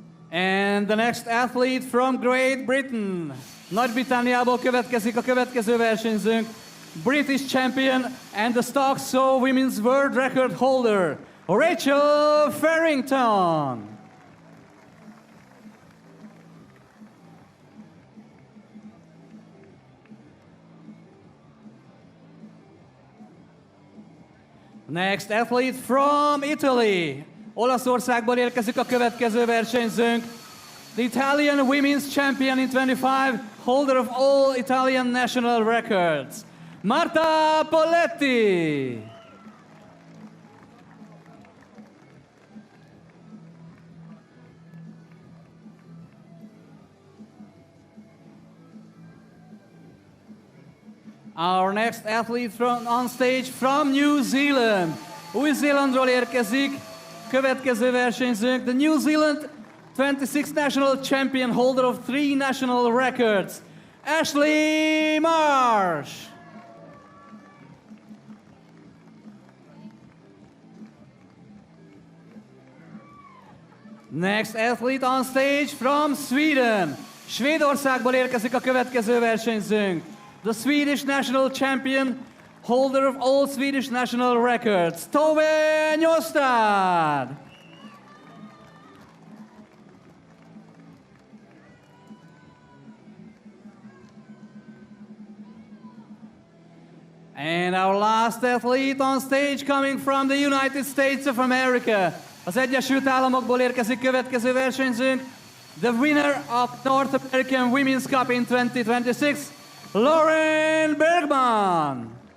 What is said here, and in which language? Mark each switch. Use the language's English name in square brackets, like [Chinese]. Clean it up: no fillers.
[English] And the next athlete from Great Britain. [Hungarian] Nagy-Britanniából következik a következő versenyzőnk, [English] British champion and the stock saw women's world record holder, Rachel Farrington. Next athlete from Italy. [Hungarian] Olaszországból érkezik a következő versenyzőnk, [English] the Italian women's champion in 25, holder of all Italian national records, Marta Poletti. Our next athlete from on stage from New Zealand. [Hungarian] Új-Zélandról érkezik, következő versenyzőnk, [English] the New Zealand 26 national champion, holder of 3 national records, Ashley Marsh. Next athlete on stage from Sweden. [Hungarian] Svédországból érkezik a következő versenyzőnk, [English] the Swedish national champion, holder of all Swedish national records, Tove Njostad. And our last athlete on stage coming from the United States of America. [Hungarian] Az Egyesült Államokból érkezik következő versenyzőnk, [English] the winner of North American Women's Cup in 2026, Lauren Bergman.